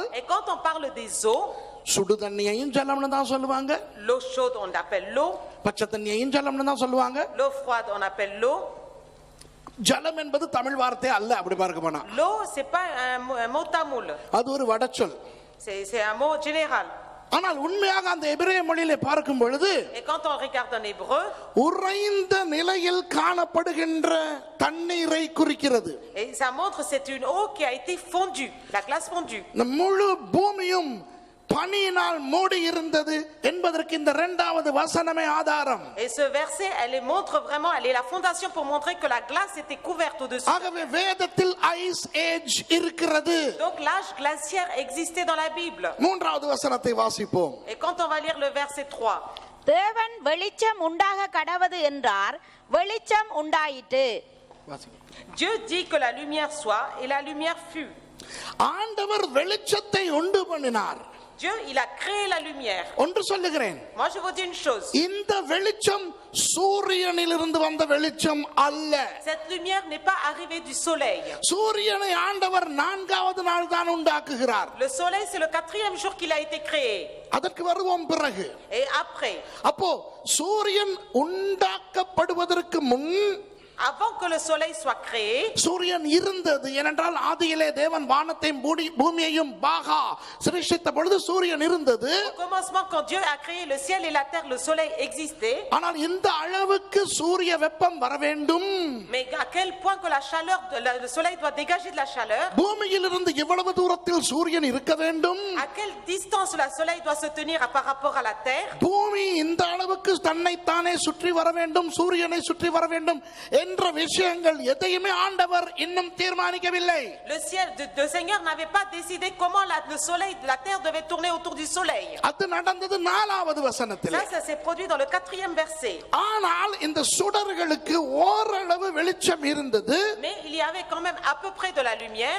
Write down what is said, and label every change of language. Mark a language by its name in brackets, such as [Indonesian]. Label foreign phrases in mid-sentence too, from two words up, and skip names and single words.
[French] Et quand on parle des eaux, [Tamil] சுடு தண்ணியையும் ஜலம்னு தான் சொல்லுவாங்க. [French] l'eau chaude on appelle l'eau, [Tamil] பச்சை தண்ணியையும் ஜலம்னு தான் சொல்லுவாங்க. [French] l'eau froide on appelle l'eau. [Tamil] ஜலம் என்பது தமிழ் வார்த்தை அல்ல, அப்படி பார்க்க போனா. [French] L'eau c'est pas un mot tamoul. [Tamil] அது ஒரு வடச்சொல். [French] C'est un mot général. [Tamil] ஆனால் உண்மையாக அந்த எபிரேய மொழியிலே பார்க்கும் பொழுது [French] Et quand on regarde en hébreu, [Tamil] உறைந்த நிலையில் காணப்படுகின்ற தண்ணீரை குறிக்கிறது. [French] et ça montre c'est une eau qui a été fondue, la glace fondue. [Tamil] இந்த முழு பூமியும் பனியினால் மூடி இருந்தது என்பதற்கு இந்த இரண்டாவது வசனமே ஆதாரம். [French] Et ce verset, elle montre vraiment, elle est la fondation pour montrer que la glace était couverte au-dessus. [Tamil] ஆகவே வேதத்தில் [English] ice age [Tamil] இருக்கிறது. [French] Donc l'âge glaciaire existait dans la Bible. [Tamil] மூன்றாவது வசனத்தை வாசிப்போம். [French] Et quand on va lire le verset 3, [Tamil] தேவன் வெளிச்சம் உண்டாக கடவது என்றார், வெளிச்சம் உண்டாயிற்று. [French] Dieu dit que la lumière soit et la lumière fut. [Tamil] ஆண்டவர் வெளிச்சத்தை உண்டு பண்ணினார். [French] Dieu, il a créé la lumière. [Tamil] ஒன்று சொல்லுகிறேன், [French] Moi, je vous dis une chose. [Tamil] இந்த வெளிச்சம் சூரியனிலிருந்து வந்த வெளிச்சம் அல்ல. [French] Cette lumière n'est pas arrivée du soleil. [Tamil] சூரியனை ஆண்டவர் நான்காவது நாள் தான் உண்டாக்குகிறார். [French] Le soleil, c'est le 4e jour qu'il a été créé. [Tamil] அதற்கு வருவோம் பிறகு. [French] Et après, [Tamil] அப்போ சூரியன் உண்டாக்கப்படுவதற்கு முன் [French] avant que le soleil soit créé, [Tamil] சூரியன் இருந்தது. ஏனென்றால் ஆதியிலே தேவன் வானத்தையும் பூமியையும் பாகா சிருஷ்டித்த பொழுது சூரியன் இருந்தது. [French] au commencement, quand Dieu a créé le ciel et la terre, le soleil existait. [Tamil] ஆனால் இந்த அளவுக்கு சூரிய வெப்பம் வர வேண்டும், [French] Mais à quel point que la chaleur, le soleil doit dégager de la chaleur, [Tamil] பூமியிலிருந்து எவ்வளவு தூரத்தில் சூரியன் இருக்க வேண்டும், [French] à quelle distance le soleil doit se tenir par rapport à la terre, [Tamil] பூமி இந்த அளவுக்கு தன்னைத்தானே சுற்றி வர வேண்டும், சூரியனை சுற்றி வர வேண்டும் என்ற விஷயங்கள் எதையுமே ஆண்டவர் இன்னும் தீர்மானிக்கவில்லை. [French] le ciel, le Seigneur n'avait pas décidé comment le soleil, la terre devait tourner autour du soleil. [Tamil] அது நடந்தது நாலாவது வசனத்தில். [French] Ça s'est produit dans le 4e verset. [Tamil] ஆனால் இந்த சுடர்களுக்கு ஓரளவு வெளிச்சம் இருந்தது. [French] Mais il y avait quand même à peu près de la lumière.